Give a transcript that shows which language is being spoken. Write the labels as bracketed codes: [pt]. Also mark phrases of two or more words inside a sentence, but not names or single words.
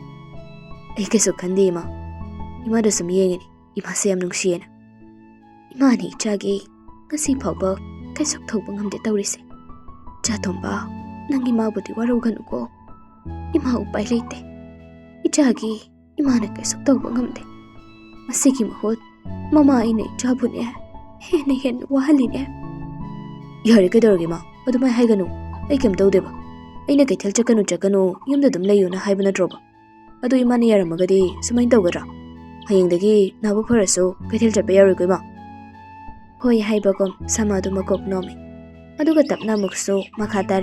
[mni] ai ke suk khandi ma ima da sum yengeni ima se yam nungsiena ima ni chagi ngasi phawba kai suk thauba ngamde tawrise cha tomba nangi ma budi waraugan ko ima upai leite ichagi ima na kai suk tawba ngamde masigi mahot mama ine chabune hen wahaline yare ke dorge ma adumai haiganu ai kem tawdeba aina kai thel chakanu yumda dum layuna haibana droba ꯑꯗꯨ ꯏꯃꯥꯅ ꯌꯥꯔꯝꯃꯒꯗꯤ ꯁꯨꯃꯥꯏꯅ ꯇꯧꯒꯗ꯭ꯔꯥ? ꯍꯌꯦꯡꯗꯒꯤ ꯅꯥꯕꯨ ꯐꯔꯁꯨ ꯀꯩꯊꯦꯜ ꯆꯠꯄ ꯌꯥꯔꯣꯏꯀꯣ ꯏꯃꯥ? ꯍꯣꯏ ꯍꯥꯏꯕꯒꯨꯝ ꯁꯃꯥꯗꯨ ꯃꯀꯣꯛ ꯅꯣꯝꯃꯤ, ꯑꯗꯨꯒ ꯇꯞꯅ ꯑꯃꯨꯛꯁꯨ ꯃꯈꯥ ꯇꯥꯔꯦ.